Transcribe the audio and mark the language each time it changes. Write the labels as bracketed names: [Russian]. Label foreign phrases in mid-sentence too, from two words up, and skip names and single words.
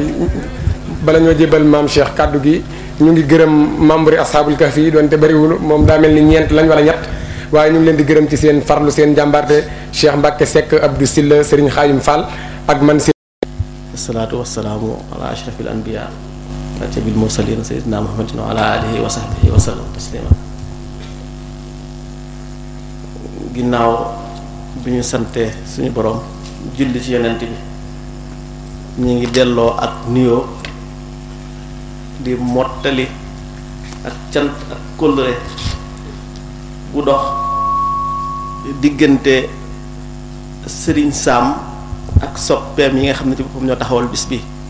[Wolof] bala ñoo jébal maam Cheikh kaddu gi ñu ngi gërëm membre yi [Arabic] أصحاب الكهف [Wolof] yi doonte bëriwul moom daa mel ni ñeent lañ wala ñett waaye ñu ngi leen di gërëm ci seen farlu seen jàmbarte Cheikh Mbacke Seck Abdou Silla Serigne Khadim Fall ak man si. [Arabic] الصلاة والسلام على أشرف الأنبياء والمرسلين سيدنا محمد وعلى آله وصحبه وسلم تسليما. [Wolof] ginnaaw bi ñu sante suñu borom julli ci yonent bi ñu ngi delloo ak nuyoo di mottali ak cant ak kóllëre bu dox diggante Sëriñ Saam ak soppeem yi nga xam ne ci boppam ñoo taxawal bis bi